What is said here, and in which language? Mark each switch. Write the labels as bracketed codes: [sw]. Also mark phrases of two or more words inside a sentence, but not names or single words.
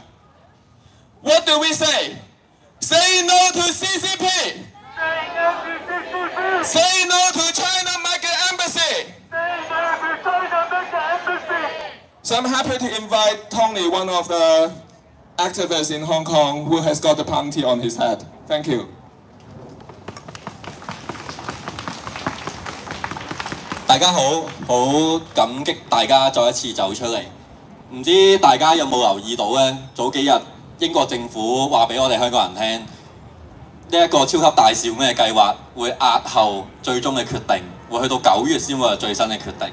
[en] What do we say? Say no to CCP! Say no to China Mega Embassy! So I'm happy to invite Tony, one of the activists in Hong Kong, who has got the bounty on his head. Thank you. [yue] 大家好，好感激大家再一次走出嚟。唔知大家有冇留意到呢？早幾日英國政府話俾我哋香港人聽，呢一個超級大使館嘅計劃會押後最終嘅決定， 會去到9月先會有最新嘅決定。